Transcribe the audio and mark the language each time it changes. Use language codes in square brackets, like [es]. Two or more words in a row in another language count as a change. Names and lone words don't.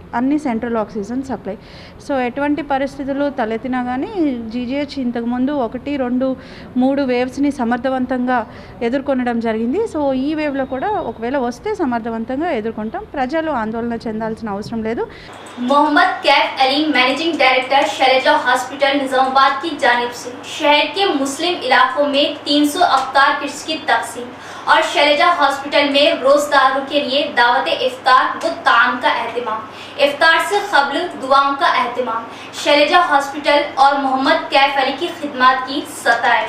[te] అన్ని [en] central oxygen supply. [te] సో ఎటువంటి పరిస్థితులు తలెత్తినా కానీ జీజీహెచ్ ఇంతకుముందు 1, 2, 3 వేవ్స్ని సమర్థవంతంగా ఎదుర్కొనడం జరిగింది. సో ఈ వేవ్లో కూడా ఒకవేళ వస్తే సమర్థవంతంగా ఎదుర్కొంటాం. ప్రజలు ఆందోళన చెందాల్సిన అవసరం లేదు. [ur] मोहम्मद कैफ अली [en] managing director [ur] شیلجا ہاسپٹل نظام آباد کی جانب سے شہر کے مسلم علاقوں میں 300 افطار کٹس کی تقسیم اور شیلجا ہاسپٹل میں روزداروں کے لیے دعوت افطار و طعام کا اہتمام، افطار سے قبل دعاؤں کا اہتمام، شیلجا ہاسپٹل اور محمد کیف علی کی خدمت کی ستائش.